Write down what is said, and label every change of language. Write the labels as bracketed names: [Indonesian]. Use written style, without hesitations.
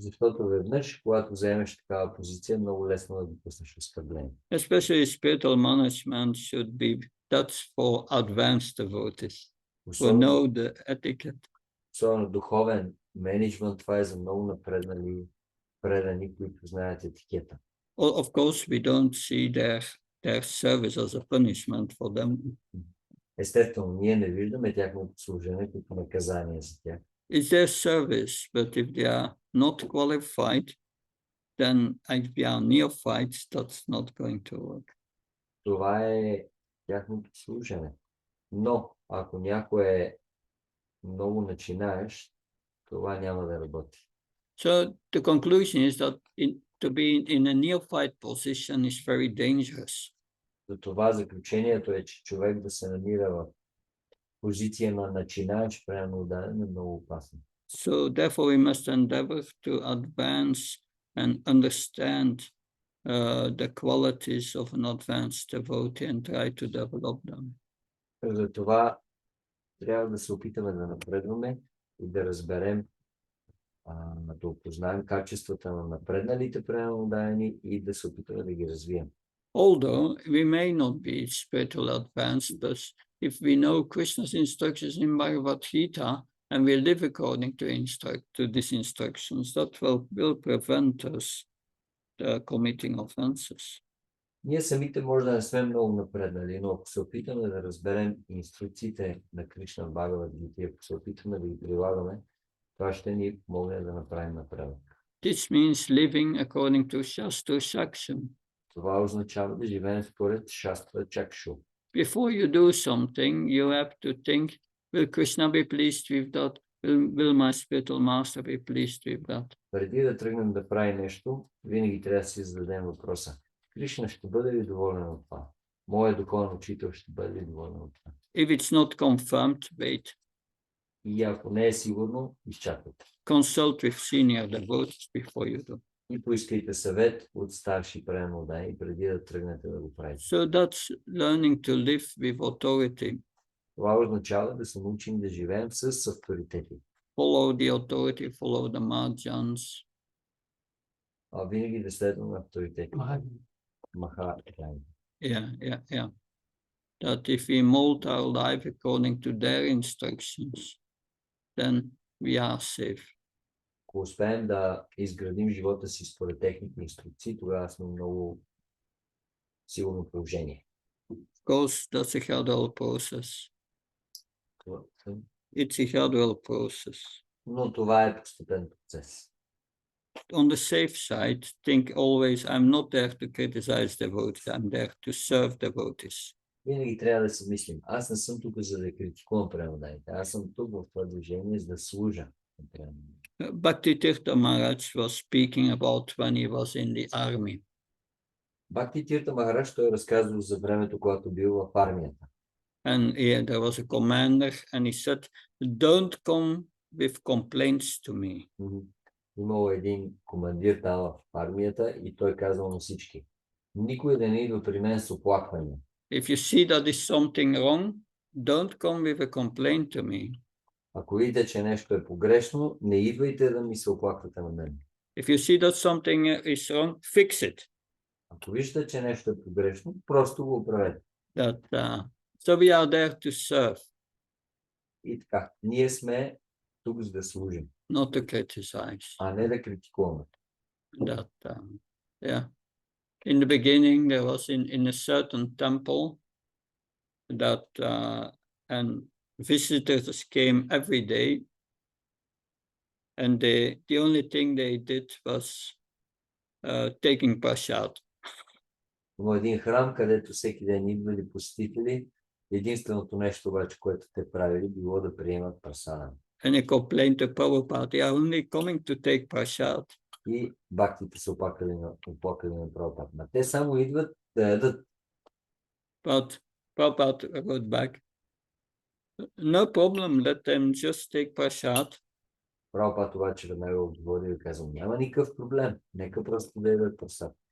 [Bulgarian] Защото веднъж, когато вземеш такава позиция, много лесно да допуснеш оскърбление. [English] especially spiritual management should be, that's for advanced devotees who [Bulgarian] Особено, [English] know the etiquette. [Bulgarian] особено духовен менеджмент, това е за много напреднали предани, които знаят етикета. [English] Of course, we don't see their service as a punishment for them. [Bulgarian] Естествено, ние не виждаме тяхното служение като наказание за тях. [English] It's their service, but if they are not qualified, then if they are neophytes, that's not going to work. [Bulgarian] Това е тяхното служене. Но, ако някой е много начинаещ, това няма да работи. [English] So the conclusion is that to be in a neophyte position is very dangerous. [Bulgarian] Затова заключението е, че човек да се намира в позиция на начинаещ прямо ударен е много опасно. [English] So therefore we must endeavor to advance and understand the qualities of an advanced devotee and try to develop them. [Bulgarian] Затова трябва да се опитаме да напредваме и да разберем, да опознаем качествата на напредналите пренаудаяни и да се опитаме да ги развием. [English] Although we may not be spiritual advanced, but if we know Krishna's instructions in Bhagavad Gita and we live according to these instructions, that will prevent us committing offenses. [Bulgarian] Ние самите може да не сме много напреднали, но ако се опитаме да разберем инструкциите на Кришна в Бхагавад Гита, ако се опитаме да ги прилагаме, това ще ни помогне да направим напредък. [English] This means living according to Shastra Shakshan. [Bulgarian] Това означава да живеем според Шастра Чакшу. [English] Before you do something, you have to think, will Krishna be pleased with that? Will my spiritual master be pleased with that? [Bulgarian] Преди да тръгнем да правим нещо, винаги трябва да си зададем въпроса. Кришна ще бъде ли доволен от това? Моят духовен учител ще бъде ли доволен от това? [English] If it's not confirmed, wait. [Bulgarian] И ако не е сигурно, изчакайте. [English] Consult with senior devotees before you do. [Bulgarian] И поискайте съвет от старши преданодайни преди да тръгнете да го правите. [English] So that's learning to live with authority. [Bulgarian] Това означава да се научим да живеем с авторитети. [English] Follow the authority, follow the marjans. [Bulgarian] Винаги да следваме авторитети. Маха. [English] Yeah. That if we mold our life according to their instructions, then we are safe. [Bulgarian] Ако успеем да изградим живота си според техните инструкции, тогава сме много сигурно положение. [English] Of course, that's a gradual process. It's a gradual process. [Bulgarian] Но това е постепен процес. [English] On the safe side, think always, I'm not there to criticize devotees, I'm there to serve devotees. [Bulgarian] Винаги трябва да си мислим, аз не съм тук за да критикувам преданодайните, аз съм тук в това движение за да служа. [English] Bhakti Tirtha Maharaj was speaking about when he was in the army. [Bulgarian] Бхакти Тирта Махарадж той разказва за времето, когато бил в армията. [English] And there was a commander and he said, don't come with complaints to me. [Bulgarian] Имал един командир там в армията и той казал на всички, никой да не идва при мен с оплаквания. [English] If you see that is something wrong, don't come with a complaint to me. [Bulgarian] Ако видите, че нещо е погрешно, не идвайте да ми се оплаквате на мен. [English] If you see that something is wrong, fix it. [Bulgarian] Ако виждате, че нещо е погрешно, просто го оправете. [English] So we are there to serve. [Bulgarian] И така, ние сме тук за да служим. [English] Not to criticize. [Bulgarian] А не да критикуваме. [English] In the beginning, there was in a certain temple that and visitors came every day, and the only thing they did was taking prasad. [Bulgarian] Има един храм, където всеки ден идвали посетители. Единственото нещо обаче, което те правили, било да приемат прасада. [English] And he complained to Prabhupada, they are only coming to take prasad. [Bulgarian] И бхактите се оплакали на Прабхупада. Те само идват да ядат. [English] But Prabhupada wrote back, no problem, let them just take prasad. [Bulgarian] Прабхупада обаче веднага отговори и казал, няма никакъв проблем, нека просто да ядат прасад.